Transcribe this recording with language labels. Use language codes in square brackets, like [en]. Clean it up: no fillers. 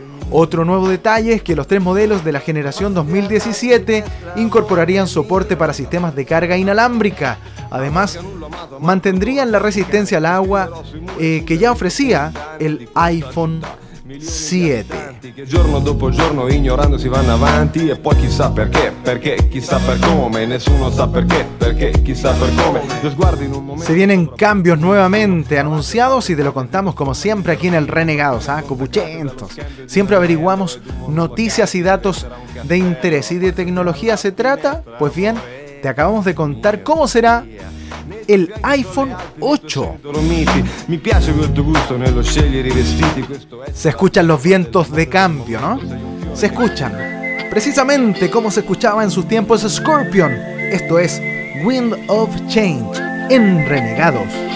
[es] Otro nuevo detalle es que los tres modelos de la generación 2017 incorporarían soporte para sistemas de carga inalámbrica. Además, mantendrían la resistencia al agua que ya ofrecía el iPhone 7. [it] Giorno dopo giorno ignorando si van avanti e poi chissà perché, perché chissà per come, nessuno sa perché, perché chissà per come. Lo sguardo in un momento. [es] Se vienen cambios nuevamente anunciados y te lo contamos como siempre aquí en el Renegados, copuchentos. Siempre averiguamos noticias y datos de interés. ¿Y de tecnología se trata? Pues bien, te acabamos de contar cómo será el iPhone 8. [it] Mi piace questo gusto nello scegliere i vestiti. [es] Se escuchan los vientos de cambio, ¿no? Se escuchan. Precisamente como se escuchaba en sus tiempos Scorpion. Esto es Wind of Change en Renegados.